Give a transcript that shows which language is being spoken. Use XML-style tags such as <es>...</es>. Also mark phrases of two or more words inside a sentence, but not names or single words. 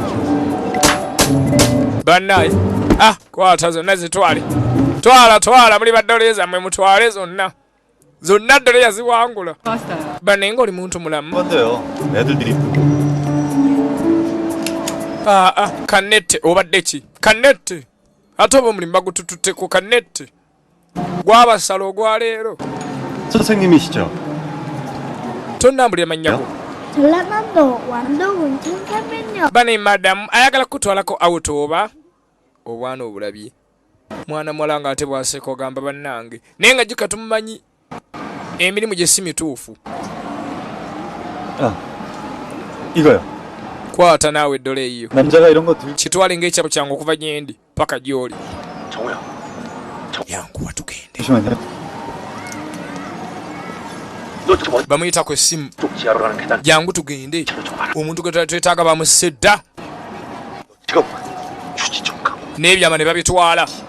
<lg>bannaye kwata zonna zitwale twala muli baddole zammwe mutwale zonna ddole yaziwangula banne nga oli muntu mulamu kanette obadde ki kanette ate oba omulimu bagutututteko kanette gwabasala ogwaleero</lg> <ko>선생님이시죠?</ko> <lg>tonnambulira mannyako</lg> <ko>전라남도 완도군 청사면역</ko> <lg>bane madamu ayagala kutwalako auto oba obwana obulabye mwana muwala nga ate bwaseka ogamba bannange naye nga jika tumumanyi emirimu gye si mituufu</lg> <ko>이거요.</ko> <lg>kwata naawe eddole eyo</lg> <ko>남자가 이런 거 들...</ko> <lg>kitwale ng'ekyabo kyange okuva gyendi paka gy'oli</lg> <ko>정우야.</ko> <lg>yanguwa tugende</lg> <ko>잠시만요.</ko> <lg>bamuyitako essimu jangu tugende omuntu gwe twetaaga bamusedda n'ebyama ne babitwala</lg>